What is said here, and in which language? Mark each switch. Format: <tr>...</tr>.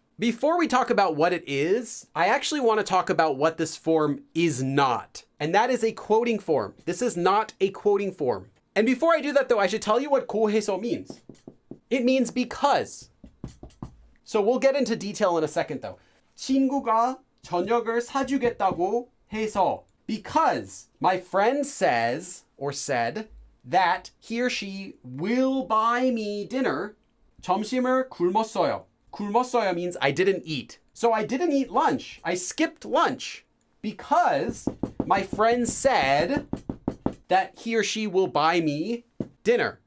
<en>Before we talk about what it is, I actually want to talk about what this form is not. And that is a quoting form. This is not a quoting form. And before I do that though, I should tell you what 고해서 means. It means because. So we'll get into detail in a second though.</en> <ko>친구가 저녁을 사주겠다고 해서.</ko> <en>Because my friend says or said that he or she will buy me dinner.</en> <ko>점심을 굶었어요.</ko> <en>굶었어요 means I didn't eat. So I didn't eat lunch. I skipped lunch because my friend said that he or she will buy me dinner.</en>